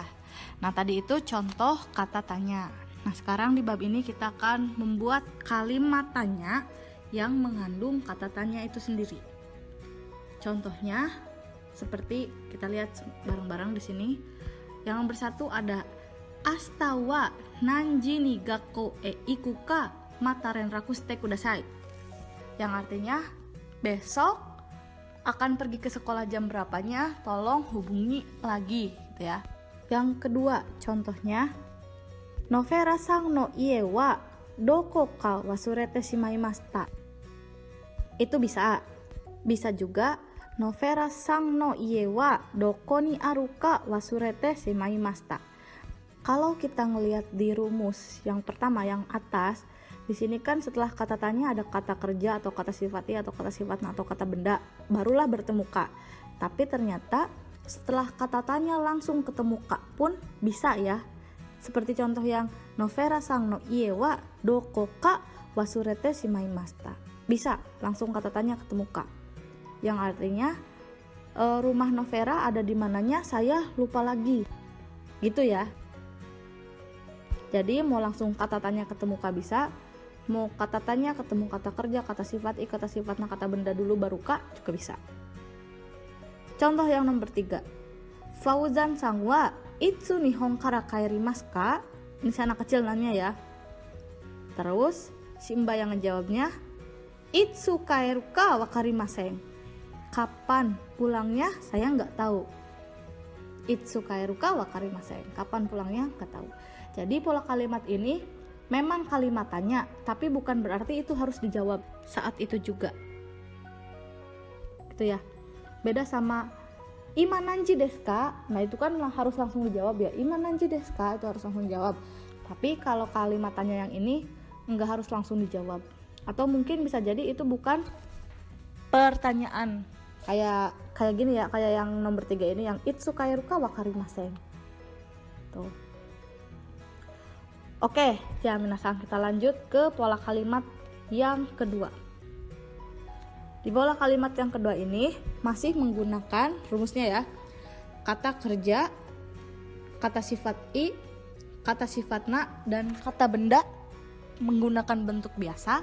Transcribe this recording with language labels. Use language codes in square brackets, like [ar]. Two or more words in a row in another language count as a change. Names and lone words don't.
[id] Nah, tadi itu contoh kata tanya. Nah, sekarang di bab ini kita akan membuat kalimat tanya yang mengandung kata tanya itu sendiri. Contohnya seperti kita lihat bareng-barang di sini. Yang nomor 1 ada [ja] 明日は何時に学校へ行くかまた連絡してください. [id] Yang artinya besok akan pergi ke sekolah jam berapanya, tolong hubungi lagi gitu ya. Yang kedua contohnya [ja] ノベラさんの家はどこか忘れてしまいました. [id] Itu bisa juga [ja] ノベラさんの家はどこにあるか忘れてしまいました. [id] Kalau kita ngelihat di rumus yang pertama yang atas, di sini kan setelah kata tanya ada kata kerja atau kata sifat i atau kata sifat na atau kata benda, barulah bertemu ka. Tapi ternyata setelah kata tanya langsung ketemu ka pun bisa ya. Seperti contoh yang [ja] ノベラさんの家はどこか忘れてしまいました. [id] Bisa langsung kata tanya ketemu ka. Yang artinya rumah Novera ada di mananya saya lupa lagi. Gitu ya. Jadi mau langsung kata tanya ketemu ka bisa, mau kata tanya ketemu kata kerja, kata sifat i, kata sifat na, kata benda dulu baru ka juga bisa. Contoh yang nomor 3. [ja] ファウザンさんはいつ日本から帰りますか? [id] Ini si anak kecil nanya ya. Terus si mbak yang ngejawabnya [ja] いつ帰るか分かりません. [id] Kapan pulangnya saya nggak tahu. [ja] いつ帰るか分かりません. [id] Kapan pulangnya nggak tahu. Jadi pola kalimat ini memang kalimat tanya, tapi bukan berarti itu harus dijawab saat itu juga. Gitu ya. Beda sama [ja] 今何時ですか? [id] Nah, itu kan harus langsung dijawab ya. [ja] 今何時ですか? [id] Itu harus langsung dijawab. Tapi kalau kalimat tanya yang ini nggak harus langsung dijawab. Atau mungkin bisa jadi itu bukan pertanyaan. Kayak gini ya, kayak yang nomor 3 ini yang [ja] いつ帰るか分かりません. [id] Tuh. Oke, ya minasan, kita lanjut ke pola kalimat yang kedua. Di pola kalimat yang kedua ini masih menggunakan rumusnya ya. Kata kerja, kata sifat i, kata sifat na, dan kata benda menggunakan bentuk biasa.